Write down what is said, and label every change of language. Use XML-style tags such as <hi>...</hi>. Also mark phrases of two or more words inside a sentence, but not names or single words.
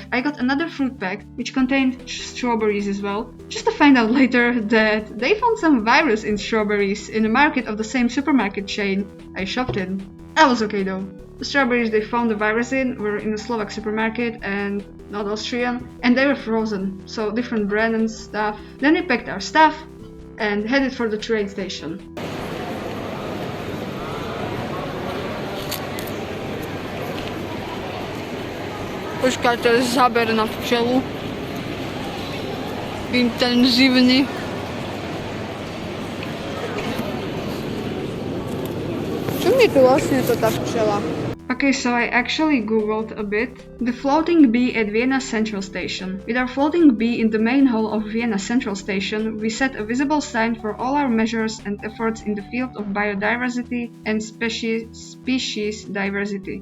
<en>I got another fruit bag, which contained strawberries as well, just to find out later that they found some virus in strawberries in a market of the same supermarket chain I shopped in. That was okay though. The strawberries they found the virus in were in a Slovak supermarket and not Austrian, and they were frozen, so different brand and stuff. Then we packed our stuff and headed for the train station.</en> <sk>Počkaj, to je záber na včelu. Intenzívny. Čo mi tu vlastne to tá včela?</sk> <en>Okay, so I actually googled a bit. The floating bee at Vienna Central Station. With our floating bee in the main hall of Vienna Central Station, we set a visible sign for all our measures and efforts in the field of biodiversity and species diversity.</en>